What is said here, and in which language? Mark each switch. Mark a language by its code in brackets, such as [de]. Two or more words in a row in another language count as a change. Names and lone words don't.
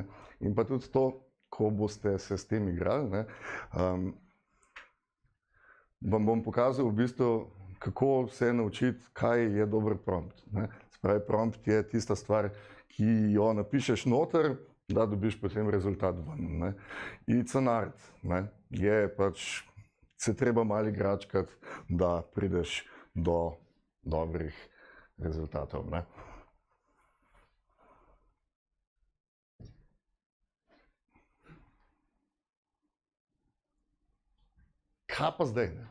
[sl] In pa tudi to, ko boste se s tem igrali, ne, vam bom pokazal v bistvu, kako se naučiti, kaj je dober prompt, ne. Se pravi, prompt je tista stvar, ki jo napišeš noter, da dobiš potem rezultat ven, ne. [en] It's an art, [sl] ne. Je pač, se treba malo igračkati, da prideš do dobrih rezultatov, ne. Kaj pa zdaj, ne?